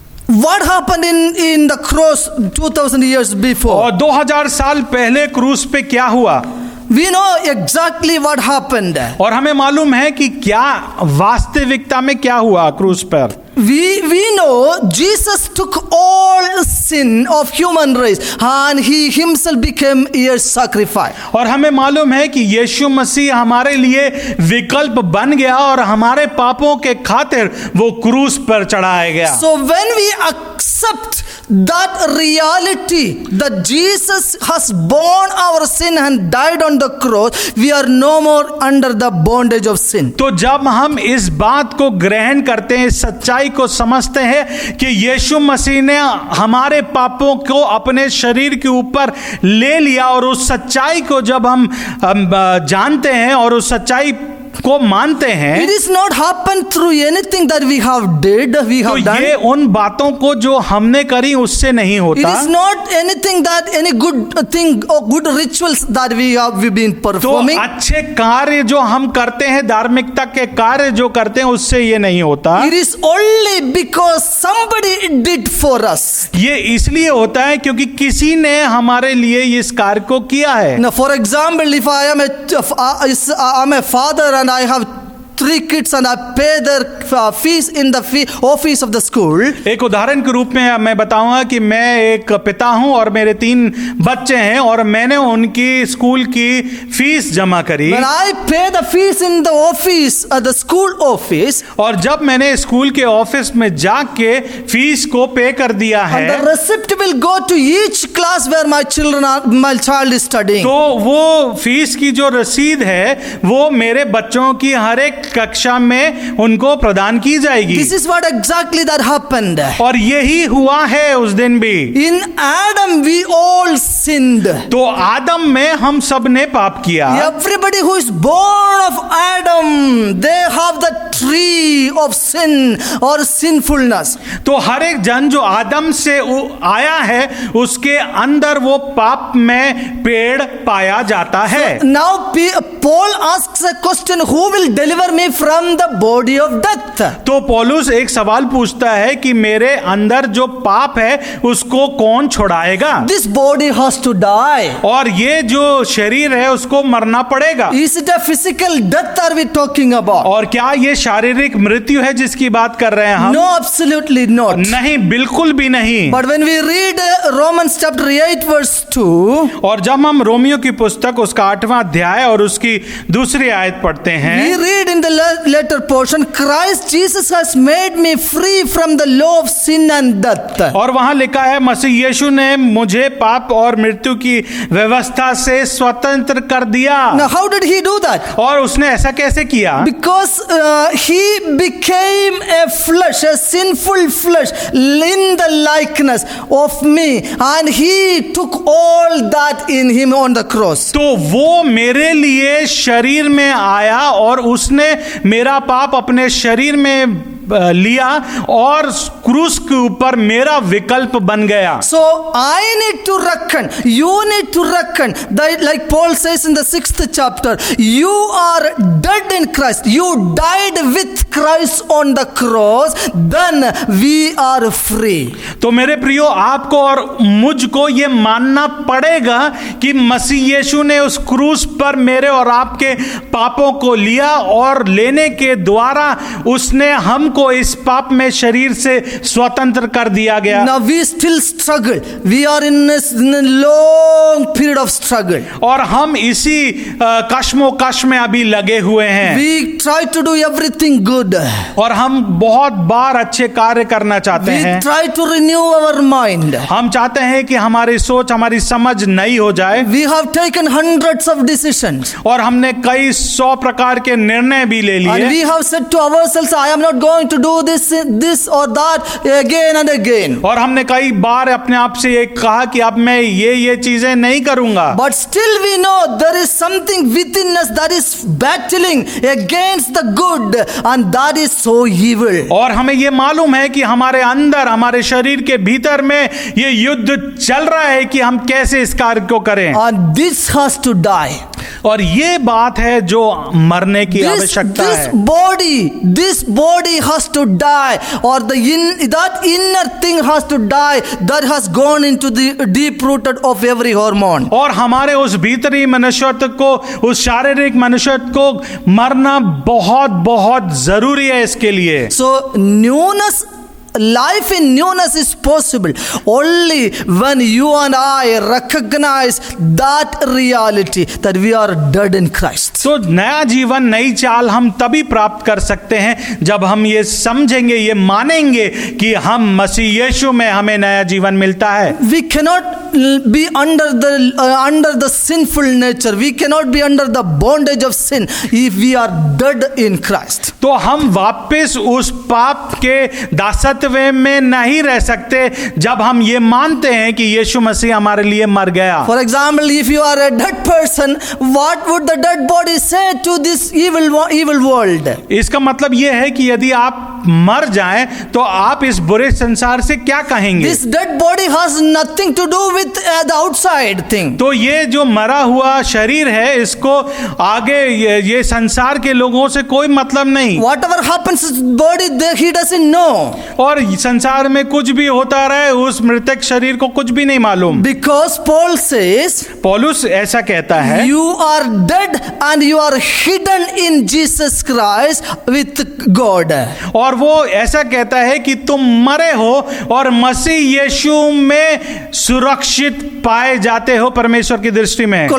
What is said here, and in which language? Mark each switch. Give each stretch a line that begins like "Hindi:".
English: What happened in the cross 2000 years before?
Hindi: और 2000 साल पहले क्रूस पे क्या हुआ?
English: We know exactly what happened.
Hindi: और हमें मालूम है कि क्या वास्तविकता में क्या हुआ क्रूस पर।
English: We know Jesus took all sin of human race and he himself became a sacrifice.
Hindi: और हमें मालूम है कि यीशु मसीह हमारे लिए विकल्प बन गया और हमारे पापों के खातिर वो क्रूस पर चढ़ाया गया।
English: So when we accept that reality that Jesus has borne our sin and died on the cross, we are no more under the bondage of sin.
Hindi: तो जब हम इस बात को ग्रहण करते हैं, इस सच्चाई को समझते हैं कि यीशु मसीह ने हमारे पापों को अपने शरीर के ऊपर ले लिया और उस सच्चाई को जब हम जानते हैं और उस सच्चाई को मानते हैं,
English: It is not happened through anything that we have did, we
Hindi: तो
English: have done.
Hindi: ये उन बातों को जो हमने करी उससे नहीं
English: It
Hindi: होता।
English: is not anything that any good thing or good rituals that we've been
Hindi: तो
English: performing.
Hindi: अच्छे कार्य जो हम करते हैं, धार्मिकता के कार्य जो करते हैं, उससे ये नहीं होता।
English: It is only because somebody did for us.
Hindi: ये इसलिए होता है क्योंकि किसी ने हमारे लिए इस कार्य को किया है।
English: Now, for example, if I'm a father and I have 3 kids and I pay their fees in the office of the school.
Hindi: एक उदाहरण के रूप में मैं बताऊंगा कि मैं एक पिता हूं और मेरे 3 बच्चे हैं और मैंने उनकी स्कूल की फीस जमा करी।
English: When I pay the fees in the office, the school office,
Hindi: और जब मैंने स्कूल के ऑफिस में जाके फीस को पे कर दिया है,
English: and the receipt will go to each class where my child is studying.
Hindi: तो वो फीस की जो रसीद है वो मेरे बच्चों की हर एक कक्षा में उनको प्रदान की जाएगी।
English: This is what exactly that happened.
Hindi: और यही हुआ है उस दिन भी।
English: In Adam we all sinned.
Hindi: तो आदम में हम सब ने पाप किया।
English: Everybody who is born of Adam, they have the tree of sin or sinfulness.
Hindi: तो हर एक जन जो आदम से आया है उसके अंदर वो पाप में पेड़ पाया जाता है।
English: Now Paul asks a question, who will deliver me from the body of death?
Hindi: तो पौलुस एक सवाल पूछता है कि मेरे अंदर जो पाप है उसको कौन छुड़ाएगा?
English: This body has to die.
Hindi: और ये जो शरीर है उसको मरना पड़ेगा।
English: Is it a physical death are we talking about?
Hindi: और क्या ये शारीरिक मृत्यु है जिसकी बात कर रहे हैं हम?
English: No, absolutely not.
Hindi: नहीं, बिल्कुल भी नहीं।
English: But when we read Romans chapter 8 verse 2,
Hindi: और जब हम रोमियो की पुस्तक उसका 8वां अध्याय और उसकी दूसरी आयत पढ़ते हैं,
English: we read in the later portion, Christ Jesus has made me free from the law of sin and death.
Hindi: और वहां लिखा है मसीह यीशु ने मुझे पाप और मृत्यु की व्यवस्था से स्वतंत्र कर दिया।
English: Now how did he do that?
Hindi: और उसने ऐसा कैसे किया?
English: Because he became a flesh, a sinful flesh, in the likeness of me, and he took all that in him on the cross.
Hindi: तो वो मेरे लिए शरीर में आया और उसने मेरा पाप अपने शरीर में लिया और क्रूस के ऊपर मेरा विकल्प बन गया।
English: So I need to reckon, you need to reckon that, like Paul says in the 6th chapter, you are dead in Christ, you died with Christ on the cross, then we are free.
Hindi: तो मेरे प्रियो, आपको और मुझको ये मानना पड़ेगा कि मसीह यीशु ने उस क्रूस पर मेरे और आपके पापों को लिया और लेने के द्वारा उसने हमको इस पाप में शरीर से स्वतंत्र कर दिया गया।
English: Now we still struggle, we are in a long period of struggle.
Hindi: और हम इसी कश्मोकश में अभी लगे हुए हैं।
English: We try to do everything good.
Hindi: और हम बहुत बार अच्छे कार्य करना चाहते
English: We
Hindi: हैं।
English: try to renew our mind.
Hindi: हम चाहते हैं कि हमारी सोच, हमारी समझ नई हो जाए।
English: We have taken hundreds of decisions.
Hindi: और हमने कई 100 प्रकार के निर्णय भी ले
English: And
Hindi: लिए।
English: we have said to ourselves, I am not going to do this or that again and again.
Hindi: और हमने कई बार अपने आप से ये कहा कि अब मैं ये चीजें नहीं करूंगा।
English: But still we know there is something within us that is battling against the good, and that is so evil.
Hindi: और हमें ये मालूम है कि हमारे अंदर, हमारे शरीर के भीतर में ये युद्ध चल रहा है कि हम कैसे इस कार्य को करें।
English: And this has to die.
Hindi: और ये बात है जो मरने की आवश्यकता है।
English: This body has to die, or that inner thing has to die that has gone into the deep rooted of every hormone.
Hindi: और हमारे उस भीतरी मनुष्यत्व को, उस शारीरिक मनुष्यत्व को मरना बहुत बहुत जरूरी है इसके लिए।
English: So newness, life in newness is possible only when you and I recognize that reality that we are dead in Christ.
Hindi: तो नया जीवन, नई चाल हम तभी प्राप्त कर सकते हैं जब हम ये समझेंगे, ये मानेंगे कि हम मसीह यीशु में हमें नया जीवन मिलता है।
English: We cannot be under the sinful nature. We cannot be under the bondage of sin if we are dead in Christ.
Hindi: तो हम वापस उस पाप के दासत्व में नहीं रह सकते जब हम ये मानते हैं कि यीशु मसीह हमारे लिए मर गया।
English: For example, if you are a dead person, what would the dead body say to this evil world?
Hindi: इसका मतलब ये है कि यदि आप मर जाएं तो आप इस बुरे संसार से क्या कहेंगे?
English: This dead body has nothing to do with the outside thing.
Hindi: तो ये जो मरा हुआ शरीर है, इसको आगे ये संसार के लोगों से कोई मतलब नहीं।
English: Whatever happens to his body, he doesn't know.
Hindi: और संसार में कुछ भी होता रहे, उस मृतक शरीर को कुछ भी नहीं मालूम।
English: Because Paul says,
Hindi: पौलुस ऐसा कहता है,
English: you are dead and you are hidden in Jesus Christ with God.
Hindi: और वो ऐसा कहता है कि तुम मरे हो और मसीह यीशु में सुरक्षित पाए जाते हो परमेश्वर की दृष्टि में।